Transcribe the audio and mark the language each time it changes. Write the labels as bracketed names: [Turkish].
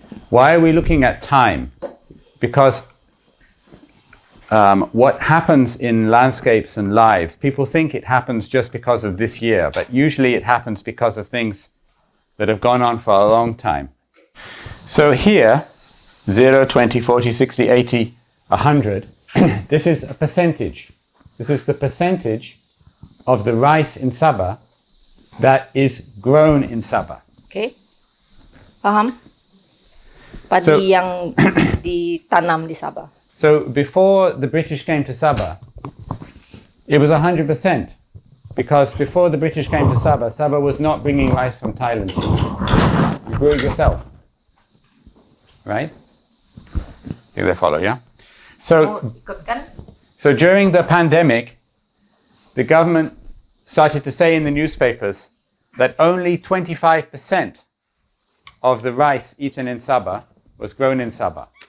[English] Why are we looking at time? Because what happens in landscapes and lives, people think it happens just because of this year, but usually it happens because of things that have gone on for a long time. So here, 0, 20, 40, 60, 80, 100, this is a percentage. This is the percentage of the rice in Sabah that is grown in Sabah. Okay. [Malay] Paham? Padi yang ditanam di Sabah. [English] So before the British came to Sabah, it was 100%. Because before the British came to Sabah, Sabah was not bringing rice from Thailand. You grew it yourself. Right? I think they follow, yeah? So during the pandemic, the government started to say in the newspapers that only 25% of the rice eaten in Sabah was grown in Sabah.